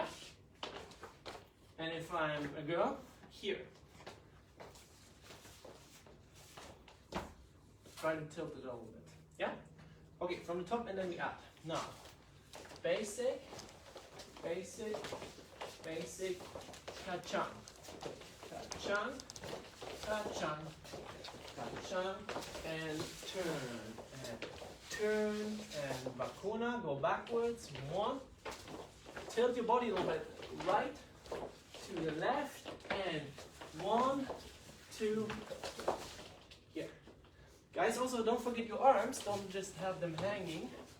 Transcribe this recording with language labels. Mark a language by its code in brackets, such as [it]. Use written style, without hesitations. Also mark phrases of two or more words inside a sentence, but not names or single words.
[en] And if I'm a girl, here. Try to tilt it a little bit. Yeah? Okay, from the top and then we add. Now, basic, basic, basic, ka-chang, ka-chang, ka-chang, ka-chang, and turn, and vacuna, go backwards, 1, tilt your body a little bit, right, to the left, and 1, 2, here. Guys, also don't forget your arms, don't just have them hanging.